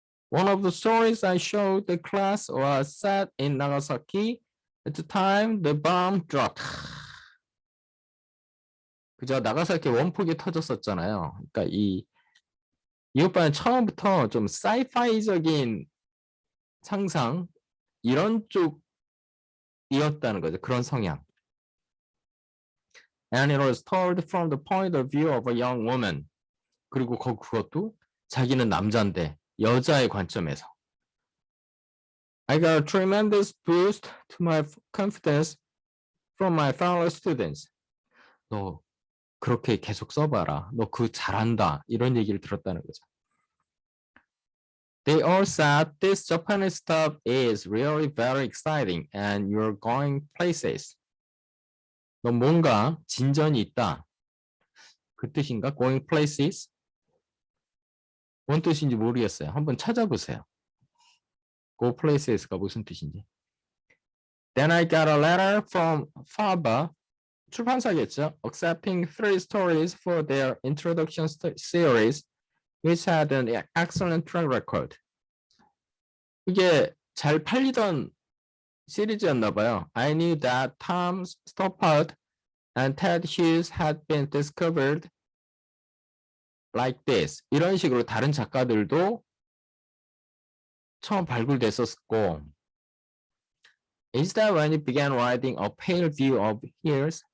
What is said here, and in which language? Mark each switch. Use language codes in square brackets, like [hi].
[en] One of the stories I showed the class was set in Nagasaki. At the time, the bomb dropped. [ko] 그죠? 나가사키 원폭이 터졌었잖아요. 그러니까 이 오빠는 처음부터 좀 사이파이적인 상상 이런 쪽이었다는 거죠. 그런 성향. [en] And it was told from the point of view of a young woman. [ko] 그리고 그것도 자기는 남자인데 여자의 관점에서. [en] I got a tremendous boost to my confidence from my fellow students. [ko] 너 그렇게 계속 써봐라. 너 그거 잘한다. 이런 얘기를 들었다는 거죠. [en] They all said this Japanese stuff is really very exciting and you're going places. [ko] 너 뭔가 진전이 있다. 그 뜻인가? [en] Going places? [ko] 뭔 뜻인지 모르겠어요. 한번 찾아보세요. Go places가 무슨 뜻인지. [en] Then I got a letter from Faber, [ko] 출판사겠죠? [en] Accepting 3 stories for their introduction series, which had an excellent track record. [ko] 이게 잘 팔리던 시리즈였나 봐요. [en] I knew that Tom Stoppard and Ted Hughes had been discovered like this. [ko] 이런 식으로 다른 작가들도 처음 발굴됐었고 [en] Is that when you began writing A Pale View of Years?